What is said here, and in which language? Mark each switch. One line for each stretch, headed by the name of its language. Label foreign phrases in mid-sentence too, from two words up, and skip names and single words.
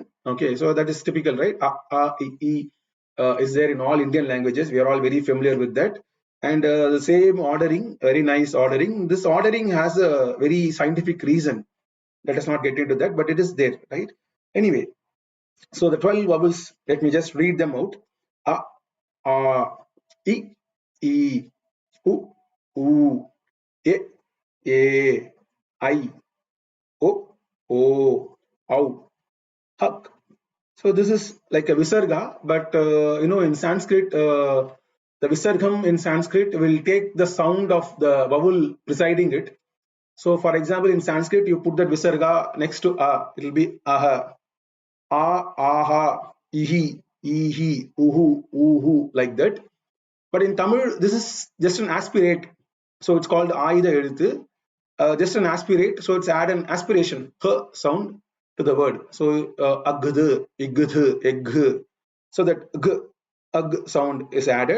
English: Okay, so that is typical, right? Is there in all Indian languages. We are all very familiar with that. And the same ordering, very nice ordering. This ordering has a very scientific reason. Let us not get into that, but it is there, right? Anyway, so the 12 vowels, let me just read them out. A, A, I, E, U, U, E, E, I, O, O, Ow, Huk. So this is like a visarga, but in Sanskrit, the visargam in Sanskrit will take the sound of the vowel preceding it. So, for example, in Sanskrit, you put that visarga next to a, it will be aha, aha, ihi, ihi, uhu, uhu, like that. But in Tamil, this is just an aspirate. So it's called
Tamil: ஆய்த எழுத்து.
English: Just an aspirate. So it's add an aspiration, h sound to the word. So
Tamil: அஃது, இஃது,
English: egg. So that g, ag sound is added.